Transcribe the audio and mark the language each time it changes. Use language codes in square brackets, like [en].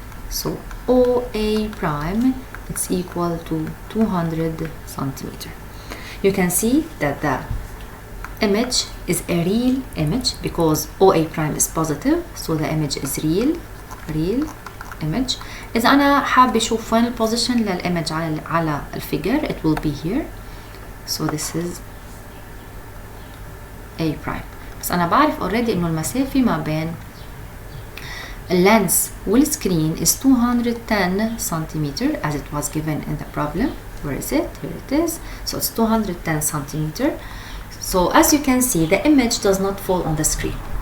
[en] So OA prime, it's equal to 200 centimeter. You can see that the image is a real image because OA prime is positive, so the image is real image. [ar] إذا أنا حابة أشوف وين البوزيشن للإيمج على الفيجر, [en] it will be here. So this is A prime. [ar] بس أنا بعرف already إنه المسافة ما بين اللينس والسكرين [en] is 210 centimeter as it was given in the problem. Where is it? Here it is. So it's 210 centimeter. So as you can see, the image does not fall on the screen.